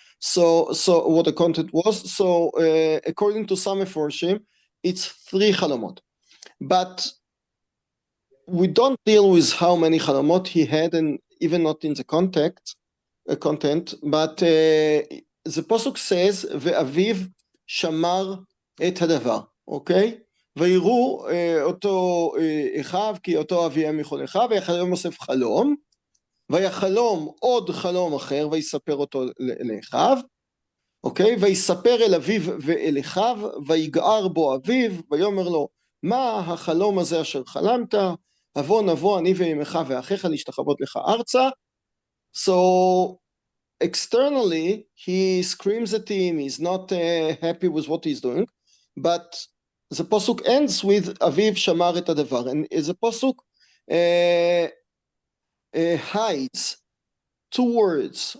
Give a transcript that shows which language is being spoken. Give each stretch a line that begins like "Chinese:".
English: So what the content was. So according to some mefarshim, it's three chalomot, but we don't deal with how many chalamot he had, and even not in the content, but the posuk says,
Hebrew: "Ve'aviv shamar et hadavar." Okay, ויראו אותו אחיו כי אותו אביהם מכל אחיו, ויחלום יוסף חלום, ויחלום עוד חלום אחר, ויספר אותו לאחיו, אוקיי, ויספר אל אביו ואל אחיו, ויגער בו אביו, ויאמר לו, מה החלום הזה אשר חלמת? נבוא אני ואמך ואחיך להשתחוות לך ארצה.
English: So externally he screams at him, he's not happy with what he's doing, but the posuk ends with
Hebrew: אביו שמר את הדבר,
English: and the posuk hides two words.